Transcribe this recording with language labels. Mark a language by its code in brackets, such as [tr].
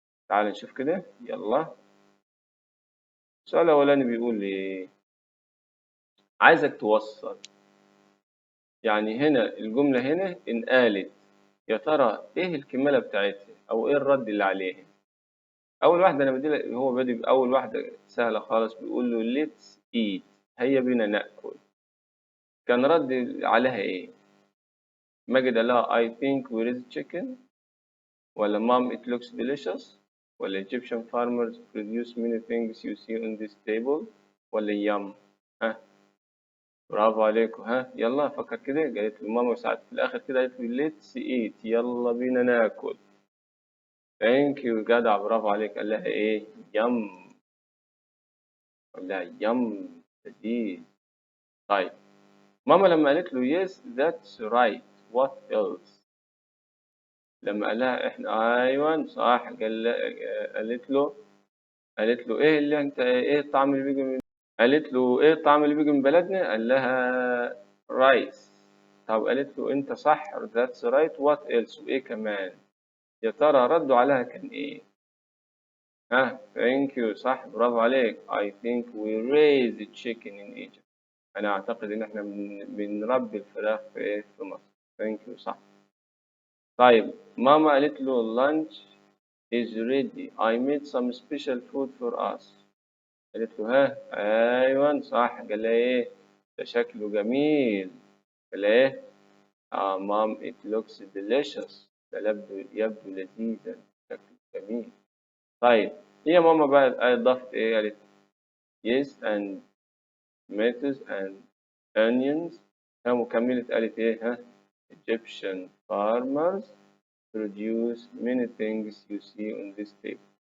[ar] تعالى نشوف كده يلا. السؤال الأولاني بيقول لي عايزك توصل، يعني هنا الجملة هنا إن قالت يا ترى إيه الكمالة بتاعتها أو إيه الرد اللي عليها. أول واحدة أنا بدي هو بادئ بأول واحدة سهلة خالص، بيقول له [en] let's eat [ar] هيا بينا نأكل. كان رد عليها إيه؟ ماجد قال لها [en] I think we raise chicken، ولا mom it looks delicious، ولا Egyptian farmers produce many things you see on this table، ولا yum. [ar] برافو عليكم. يلا فكر كده. قالت له ماما ساعات في الآخر كده قالت له [en] let's eat [ar] يلا بينا ناكل. [en] thank you [ar] جدع برافو عليك. قال لها إيه؟ yum. قال لها yum لذيذ. طيب ماما لما قالت له yes that's right what else، لما قال لها احنا ايوه صح قالت له ايه اللي انت ايه الطعم اللي بيجي من، قالت له ايه الطعم اللي بيجي من بلدنا؟ قال لها رايس. طب قالت له انت صح [en] that's right what else [ar] وايه كمان؟ يا ترى ردوا عليها كان ايه؟ [en] thank you [ar] صح برافو عليك [en] I think we raise chicken in Egypt. [ar] انا اعتقد ان احنا بنربي الفراخ في مصر. [en] thank you صح. [ar] طيب ماما قالت له [en] lunch is ready I made some special food for us. [ar] قالت له ايوه صح. قال لها ايه؟ ده شكله جميل. قال لها ايه؟ مام [en] it looks delicious. [ar] ده يبدو لذيذا شكله جميل. طيب هي ماما بقى ضافت ايه؟ قالت [en] yes and tomatoes and onions. [ar] وكملت قالت ايه؟ [en] Egyptian farmers produce many things you see on this table.